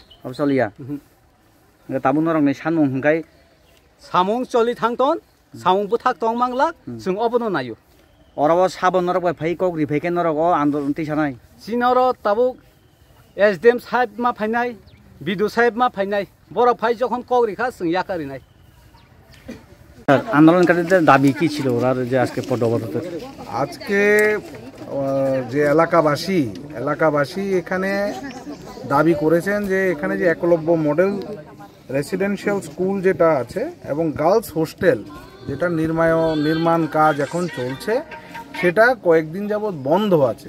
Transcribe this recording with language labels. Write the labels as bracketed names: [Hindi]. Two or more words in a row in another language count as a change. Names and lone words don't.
[Bodo] अब चलिया ताबु नरंनि सामुं हंगाय सामुं चलि थांतन सामुं बुथाक दं मांगला जों अबनो नायो अरबो साबन नरक फै कग्रि फैके नरक अ आन्दोलन तिसानाय सिनर ताबु एसडीएम साहेब मा फाइनाय बिदु साहेब मा फाइनाय बर फाइ যখন কগ্রিখা जों याकारिनाय [Bangla] আন্দোলনকারীদের দাবি কি ছিল ওরা যে আজকে পদবরত আজকে যে এলাকাবাসী এখানে দাবি করেছেন যে এখানে যে একলব্য [English] model residential school [Bangla] যেটা আছে এবং [English] girls hostel [Bangla] যেটা নির্মাণ কাজ এখন চলছে সেটা কয়েকদিন যাবৎ বন্ধ আছে।